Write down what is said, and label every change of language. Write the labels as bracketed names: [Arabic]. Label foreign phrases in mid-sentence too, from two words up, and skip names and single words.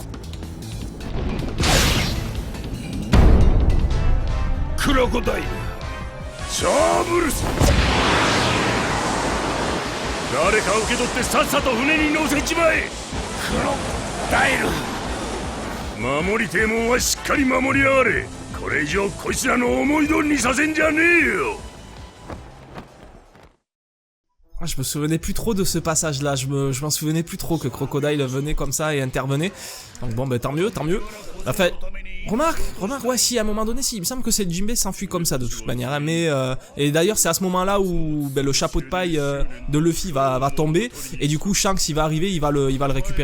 [Japanese] クロコダイルシャーブルス。誰か受け取ってさっさと船に乗せちまえ。クロコダイル、守りてえもんはしっかり守りやがれ。これ以上こいつらの思い通りにさせんじゃねえよ。 [French] Je me souvenais plus trop de ce passage-là, je m'en souvenais plus trop que Crocodile venait comme ça et intervenait. Donc bon, bah tant mieux, tant mieux. Enfin, remarque, ouais, si, à un moment donné, si, il me semble que c'est Jinbei s'enfuit comme ça de toute manière, hein, mais... et d'ailleurs, c'est à ce moment-là où le chapeau de paille de Luffy va tomber, et du coup, Shanks, il va arriver, il va le récupérer.